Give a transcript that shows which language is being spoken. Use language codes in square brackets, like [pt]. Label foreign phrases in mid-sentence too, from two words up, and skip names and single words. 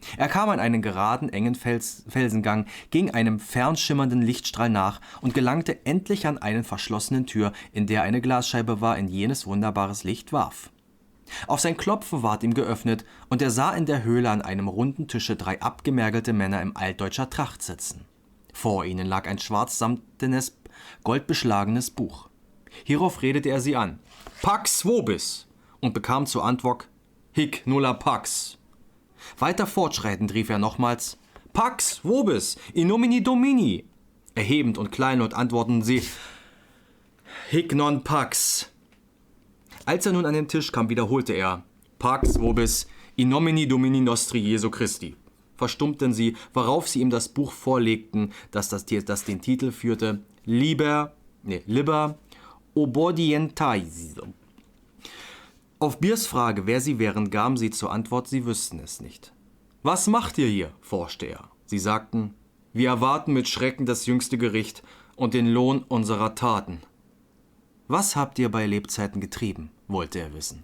[de] Er kam an einen geraden, engen Felsengang, ging einem fernschimmernden Lichtstrahl nach und gelangte endlich an eine verschlossene Tür, in der eine Glasscheibe war, in jenes wunderbares Licht warf. Auf sein Klopfen ward ihm geöffnet, und er sah in der Höhle an einem runden Tische 3 abgemergelte Männer in altdeutscher Tracht sitzen. Vor ihnen lag ein schwarzsamtenes, goldbeschlagenes Buch. Hierauf redete er sie an: [la] »Pax vobis«, [de] und bekam zur Antwort: [la] »Hic nulla pax«. [de] Weiter fortschreitend rief er nochmals: [la] »Pax vobis, in nomine Domini«. [de] Erhebend und kleinlaut antworteten sie: [la] »Hic non pax«. [de] Als er nun an den Tisch kam, wiederholte er: » [la] Pax vobis, in nomine Domini nostri Jesu Christi«. [de] Verstummten sie, worauf sie ihm das Buch vorlegten, das den Titel führte: Liber Obodientae. Auf Biers Frage, wer sie wären, gaben sie zur Antwort, sie wüssten es nicht. »Was macht ihr hier?« forschte er. Sie sagten: »Wir erwarten mit Schrecken das jüngste Gericht und den Lohn unserer Taten.« »Was habt ihr bei Lebzeiten getrieben?« wollte er wissen.